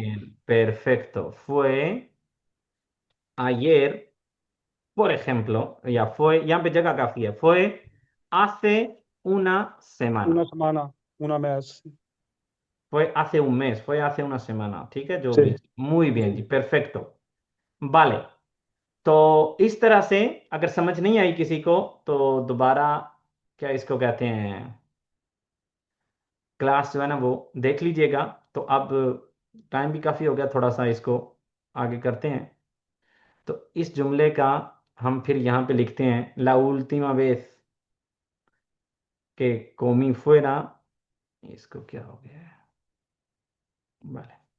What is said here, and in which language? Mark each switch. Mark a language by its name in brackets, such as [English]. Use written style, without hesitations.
[Spanish] bien, perfecto, fue ayer, por ejemplo, ya fue, ya empecé a café, fue hace una una semana, semana, una mes. fue hace un mes, fue hace una semana, [Hindi] ठीक है, जो भी, [Spanish] Sí, muy bien जी, sí. perfecto। [Hindi] vale, तो इस तरह से अगर समझ नहीं आई किसी को तो दोबारा, क्या इसको कहते हैं, क्लास जो है ना वो देख लीजिएगा। तो अब टाइम भी काफ़ी हो गया, थोड़ा सा इसको आगे करते हैं। तो इस जुमले का हम फिर यहाँ पे लिखते हैं, [Spanish] ला última vez que comí fuera, [Hindi] इसको क्या हो गया है, vale,